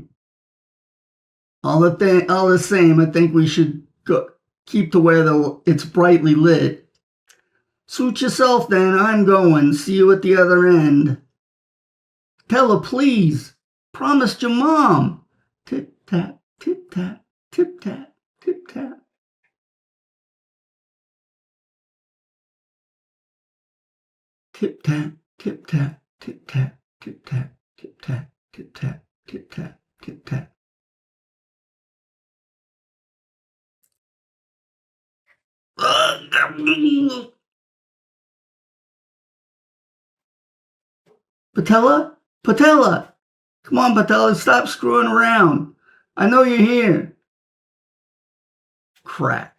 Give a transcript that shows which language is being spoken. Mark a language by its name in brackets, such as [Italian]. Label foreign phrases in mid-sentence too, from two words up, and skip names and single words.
[English] All the same, I think we should keep to where it's brightly lit. Suit yourself then, I'm going. See you at the other end. Tell her, please. Promised your mom. Tip-tap, tip-tap, tip-tap, tip-tap. Tip-tap, tip-tap, tip-tap, tip-tap, tip-tap, tip-tap, tip-tap, tip-tap. Patella? Patella! Come on, Patella, stop screwing around. I know you're here. Crack.